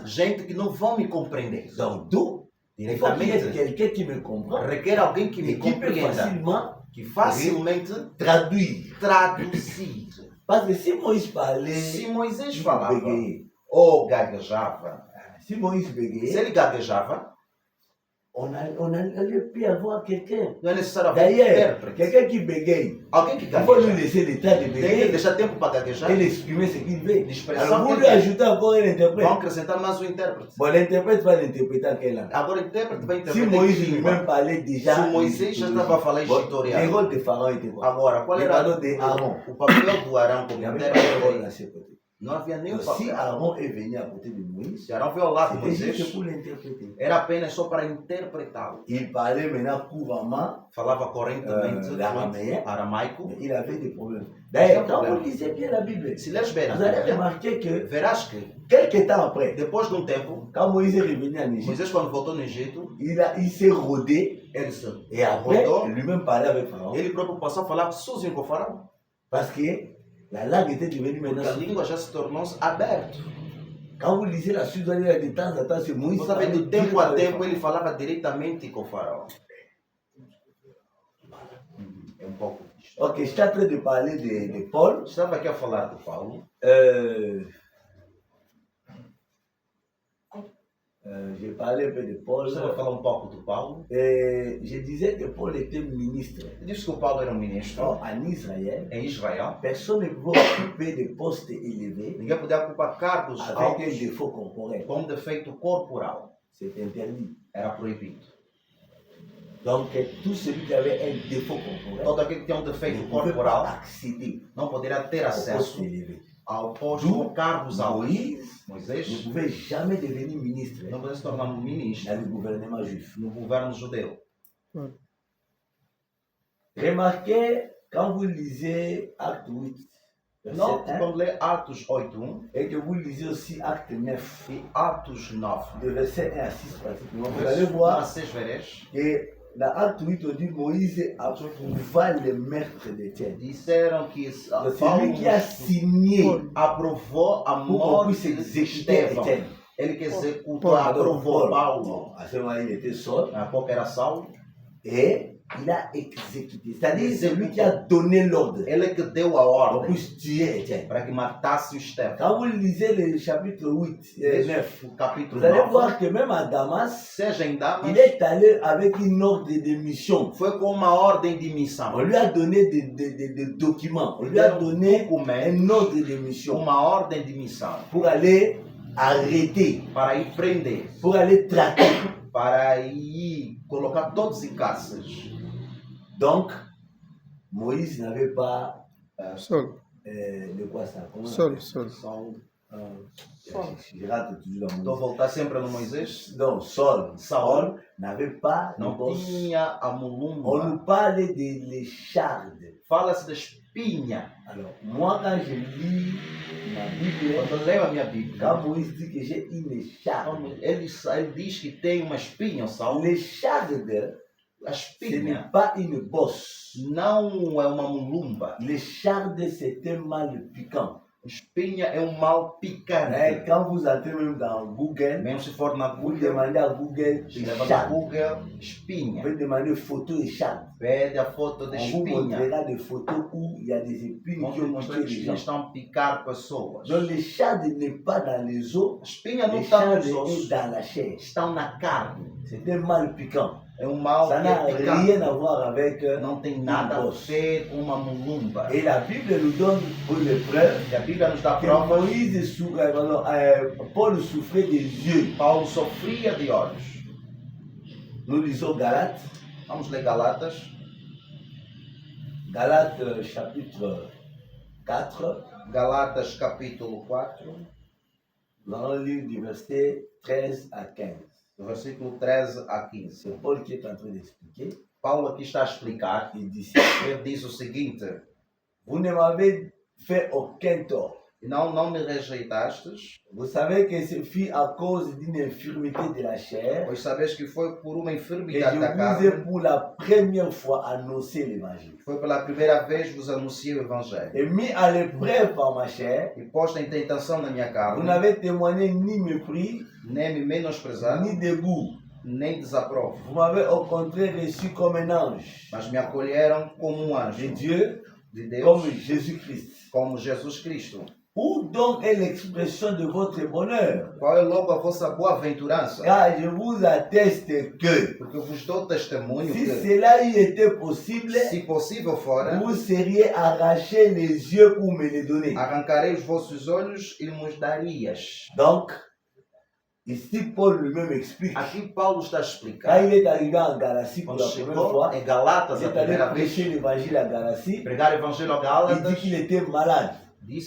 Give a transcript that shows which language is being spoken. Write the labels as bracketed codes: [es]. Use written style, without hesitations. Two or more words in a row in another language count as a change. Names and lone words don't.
[pt] gente que não vão me compreender. [fr] Donc, d'où il faut qu'il y ait [pt] Diretamente, [fr] quelqu'un qui me comprend [pt] requer alguém que [fr] et [pt] me [fr] qui peut [pt] compreenda, [fr] facilement [pt] que facilmente [fr] traduire. [pt] traduzir. [fr] Parce que si Moïse parlait, [pt] Se Moisés [fr] il [pt] falava [fr] bégayait. [pt] ou gaguejava, [fr] Si Moïse [pt] se [fr] bégayait, [pt] ele gaguejava, [fr] on n'allait plus avoir quelqu'un. [pt] não é necessário haver [fr] D'ailleurs, [pt] intérprete. [fr] quelqu'un qui bégaye, [pt] Alguém que [fr] il faut lui [pt] gagueja. [fr] laisser le temps de [pt] Tem que [fr] bégayer [pt] deixar tempo para gaguejar. [fr] et exprimer ce qu'il veut. L'expression Alors vous qu'il lui veut. ajoutez encore un interprète. [pt] Vão acrescentar mais um intérprete. [fr] Bon, l'interprète va l'interpréter en quelle langue? [pt] Agora o intérprete vai [fr] Si [pt] interpretar [fr] Moïse [pt] que [fr] lui-même [pt] língua. [fr] parlait déjà, [pt] Se Moisés já estava a falar [fr] Bon, le [pt] egiptoriano. [fr] rôle de Pharaon était quoi? [pt] Agora, qual [fr] Le [pt] era [fr] pardon de Aaron. [pt] o papel do Arão [fr] Il [pt] como [fr] n'y avait pas de rôle [pt] intérprete? [fr] à ce côté. [pt] Não havia nenhum [fr] Donc, si [pt] papel. [fr] Aaron est venu à côté de Moïse, [pt] Se Arão veio ao lado de [fr] c'était juste [pt] Moisés, [fr] pour l'interpréter. [pt] era apenas só para interpretá-lo. [fr] Il parlait maintenant couramment [pt] Falava correntemente [fr] l'araméen, [pt] aramaico. [fr] mais il avait des problèmes. D'ailleurs, quand vous lisez bien la Bible, [pt] Se lês bem, [fr] vous allez remarquer que [pt] verás que [fr] quelques temps après, [pt] depois de um tempo, [fr] quand Moïse est revenu en Égypte, [pt] Moisés, quando voltou no Egito, [fr] il s'est rodé [pt] ele, se, [fr] et après, [pt] Rodou. [fr] lui-même parlait avec Pharaon. [pt] ele próprio passou a falar sozinho com o faraó. [fr] Parce que la langue était devenue [pt] Porque [fr] maintenant. [pt] a língua já se tornou aberta. [fr] Quand vous lisez la suite, vous allez voir de temps en temps, c'est Moïse. [pt] Você sabe, de tempo a tempo ele falava diretamente com o faraó. É um pouco disto. [fr] Ok, je suis en train de parler de Paul. [pt] Estava aqui a falar do Paulo. [fr] J'ai parlé un peu de Paul. [pt] Estava a falar um pouco do Paulo. [fr] Je disais que Paul était ministre. [pt] Eu disse que o Paulo era um ministro [fr] En Israël, [pt] em Israel. [fr] personne ne pouvait occuper des postes élevés [pt] Ninguém podia ocupar cargos [fr] avec un [pt] altos [fr] défaut corporel. [pt] com defeito corporal. [fr] C'est interdit. [pt] Era proibido. [fr] Donc, tout celui qui avait un défaut corporel [pt] Todo aquele que tinha um [fr] ne [pt] defeito [fr] pouvait pas [pt] corporal [fr] accéder [pt] não poderia ter [fr] au poste [pt] acesso [fr] élevé. [pt] ao posto ou cargos altos. [fr] Moïse ne [pt] Moisés [fr] pouvait jamais devenir ministre [pt] não podia se tornar um ministro [fr] dans le gouvernement juif. [pt] no governo judeu. [fr] Remarquez, quand vous lisez Acte 8, verset [pt] Note 1, quando lê Atos 8:1 [fr] et que vous lisez aussi Acte 9, [pt] e Atos 9. [fr] de verset 1 à 6 pratiquement, vous allez [pt] Versos 1 a [fr] voir [pt] 6 vereis. [fr] que dans Acte 8, on dit Moïse approuva le maître d'Étienne. [pt] Disseram que [fr] Donc, c'est [pt] Paulo [fr] lui qui a signé [pt] aprovou a [fr] pour qu'on [pt] morte [fr] puisse [pt] de [fr] exécuter [pt] Estevão. [fr] Étienne. [pt] Ele que executou, [fr] Paul, [pt] aprovou [fr] Paul, [pt] Paulo. [fr] à ce moment, il était Saul [pt] Na época era Saulo. [fr] et il a exécuté. C'est-à-dire, c'est lui qui a donné l'ordre [pt] Ele que deu a [fr] pour qu'on [pt] ordem [fr] puisse tuer Étienne. [pt] para que matasse o Estevão. [fr] Quand vous lisez le chapitre 8 et 9, [pt] O capítulo [fr] vous allez [pt] 9. [fr] voir que même à Damas, [pt] Seja em Damas, [fr] il est allé avec une ordre de mission. [pt] foi com uma ordem de [fr] On [pt] missão. [fr] lui a donné des documents, on lui a donné un ordre de mission [pt] Uma ordem de missão [fr] pour aller arrêter, [pt] para ir prender, [fr] pour aller traquer. [pt] para ir colocar todos em cárceres. [fr] Donc, Moïse n'avait pas [pt] Saul. [fr] de quoi ça. Comment on [pt] Saul, [fr] appelle ça? [pt] Saul. [fr] Je rate toujours la [pt] Estou a [fr] Moïse. [pt] voltar sempre no Moisés. [fr] Donc, Saul n'avait pas de [pt] Não [fr] bosse. [pt] tinha a [fr] On [pt] mulumba. [fr] nous parle de l'écharde. [pt] Fala-se da espinha. [fr] Alors, moi, quand je lis ma Bible, [pt] Quando eu leio a minha Bíblia, [fr] quand Moïse dit que j'ai une écharde, [pt] ele diz que tem uma espinha, o Saulo. [fr] l'écharde, [pt] A [fr] ce n'est [pt] espinha [fr] pas une bosse. [pt] não é uma mulumba. [fr] L'écharde, c'est un mal piquant. [pt] Espinha é um mal [fr] Hein, [pt] picante. [fr] quand vous entrez même dans Google, [pt] Mesmo se for na [fr] vous [pt] Google, [fr] demandez à Google [pt] leva no [fr] écharde. [pt] Google, [fr] Vous [pt] espinha. [fr] pouvez demander photo écharde. [pt] Pede a foto da [fr] On vous [pt] espinha. [fr] montrera des photos où il y a des épines [pt] Vão [fr] qui [pt] te [fr] ont [pt] mostrar [fr] tué [pt] que [fr] les [pt] os [fr] gens. [pt] espinhos estão a picar pessoas. [fr] Donc l'écharde n'est pas dans les os, [pt] A espinha não está [fr] l'écharde [pt] nos [fr] est [pt] ossos, [fr] dans la chair. [pt] estão na carne. [fr] C'est un mal piquant. [pt] É um mal [fr] Ça [pt] que [fr] n'a [pt] é picante. [fr] rien à voir avec [pt] Não tem nada a [fr] bosse. [pt] ver com uma mulumba. [fr] Et la Bible nous donne pour les preuves [pt] E a Bíblia nos dá [fr] que [pt] provas. [fr] Paul souffrait des yeux. [pt] Paulo sofria de olhos. [fr] Nous lisons Galates, [pt] Vamos ler Galatas. [fr] Galates chapitre 4, [pt] Galatas capítulo 4, [fr] nous allons lire du verset 13 à 15. [pt] do versículo 13 a 15. [fr] C'est Paul qui est en train d'expliquer. [pt] Paulo aqui está a explicar. [fr] Il dit, [pt] Ele diz o seguinte: [fr] vous ne m'avez fait aucun tort. [pt] não me rejeitastes, [fr] Vous savez que ce fut à cause d'une infirmité de la chair [pt] pois sabes que foi por uma [fr] que [pt] enfermidade da [fr] je vous ai [pt] carne. [fr] pour la première fois annoncé l'évangile. [pt] Foi pela primeira vez vos anunciei o Evangelho. [fr] Et mis à l'épreuve par ma chair, [pt] E posta em tentação na minha [fr] vous [pt] carne, [fr] n'avez témoigné ni mépris, [pt] nem me menosprezado, [fr] ni dégoût. [pt] nem desaprovo. [fr] Vous m'avez au contraire reçu comme un ange [pt] Mas me acolheram como um [fr] de [pt] anjo [fr] Dieu, [pt] de Deus, [fr] comme Jésus-Christ. [pt] como Jesus Cristo. [fr] Où donc est l'expression de votre bonheur? [pt] Qual é logo a vossa boa-aventurança? [fr] Car je vous atteste que [pt] Porque eu vos dou testemunho [fr] si [pt] que, [fr] cela y était possible, [pt] se possível fora, [fr] vous seriez arraché les yeux pour me les donner. [pt] arrancarei os vossos olhos e nos darias. [fr] Donc, ici Paul lui-même explique. [pt] Aqui Paulo está a [fr] Quand [pt] explicar. [fr] il est arrivé en Galatie pour [pt] Quando [fr] la première [pt] chegou [fr] fois, [pt] em Galatas [fr] il [pt] a [fr] est allé [pt] primeira vez, [fr] prêcher l'évangile à Galatie. [pt] pregar o Evangelho a [fr] Il dit [pt] Gálatas, [fr] qu'il était malade.